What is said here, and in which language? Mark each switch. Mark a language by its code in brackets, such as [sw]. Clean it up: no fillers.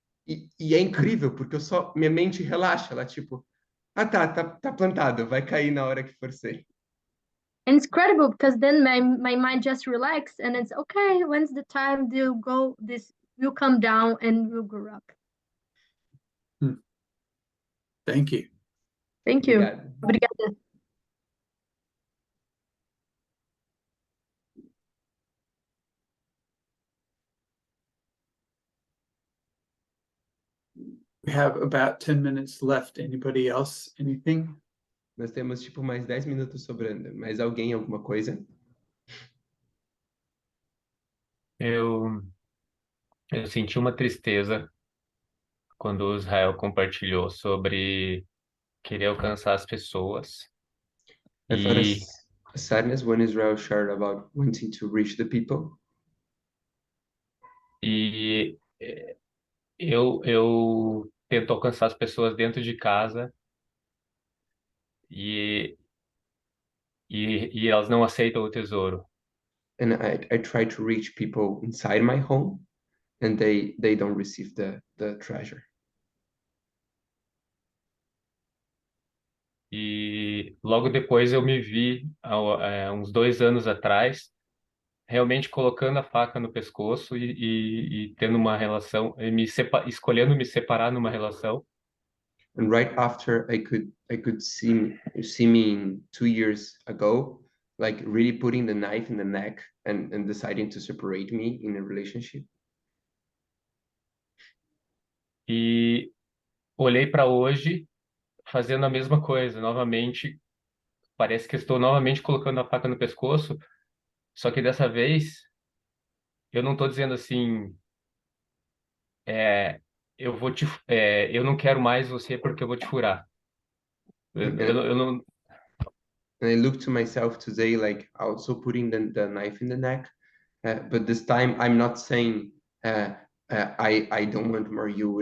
[pt] E é incrível, porque minha mente relaxa, ela tipo, tá plantado, vai cair na hora que for ser. [en] And it's credible because then my mind just relax and it's okay, when's the time this will come down and will grow up. Thank you. Thank you. [pt] Obrigado. Obrigada. [en] We have about 10 minutes left. Anybody else? Anything? [pt] Nós temos tipo mais 10 minutos sobrando. Mais alguém, alguma coisa? Eu senti uma tristeza quando o Israel compartilhou sobre querer alcançar as pessoas. [en] I felt [pt] E [en] a sadness when Israel shared about wanting to reach the people. [pt] E eu tento alcançar as pessoas dentro de casa e, e elas não aceitam o tesouro. [en] And I try to reach people inside my home, and they don't receive the treasure. [pt] E logo depois eu me vi, uns 2 anos atrás, realmente colocando a faca no pescoço e tendo uma relação, escolhendo me separar numa relação. [en] And right after I could see me in 2 years ago, like really putting the knife in the neck and deciding to separate me in a relationship. [pt] E olhei para hoje fazendo a mesma coisa, novamente. Parece que estou novamente colocando a faca no pescoço, só que dessa vez eu não estou dizendo assim, é, eu não quero mais você porque eu vou te furar. Eu não, [en] And I look to myself today, like also putting the knife in the neck. But this time I'm not saying I don't want more you.